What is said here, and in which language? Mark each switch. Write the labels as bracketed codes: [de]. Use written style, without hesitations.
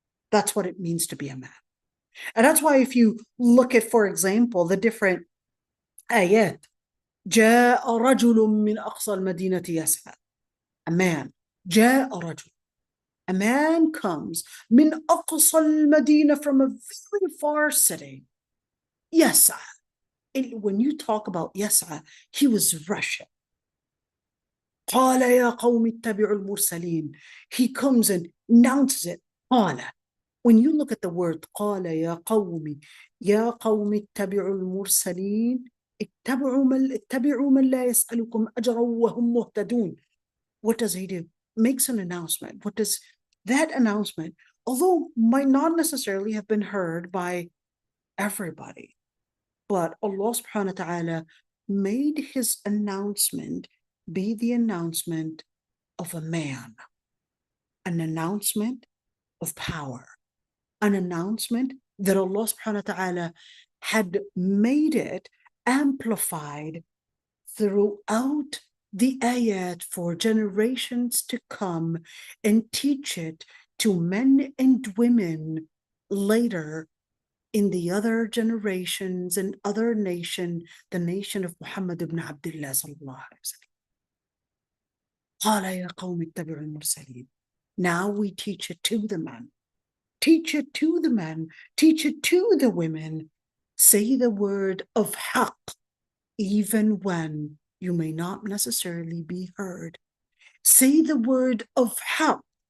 [en] That's what it means to be a man. And that's why if you look at, for example, the different ayat, [ar] جاء رجل من أقصى المدينة يسعى. [en] A man. [ar] جاء رجل. [en] A man comes [ar] من أقصى المدينة, [en] from a very far city. [ar] يسعى. [en] When you talk about [ar] يسعى, [en] he was rushing. [ar] قال يا قوم اتبعوا المرسلين. [en] He comes and announces it. [ar] قال. [en] When you look at the word [ar] قال يا قوم اتبعوا المرسلين, اتبعوا من لا يسألكم أجرا وهم مهتدون. [en] What does he do? Makes an announcement. What does that announcement, although might not necessarily have been heard by everybody, but Allah subhanahu wa ta'ala made his announcement be the announcement of a man, an announcement of power, an announcement that Allah subhanahu wa ta'ala had made it amplified throughout the ayat for generations to come, and teach it to men and women later in the other generations and other nation, the nation of Muhammad ibn Abdullah sallallahu alayhi wa sallam. [ar] قال يا قوم اتبعوا المرسلين. [en] Now we teach it to the men. Teach it to the men. Teach it to the women. Say the word of haqq, even when you may not necessarily be heard. Say the word of haqq,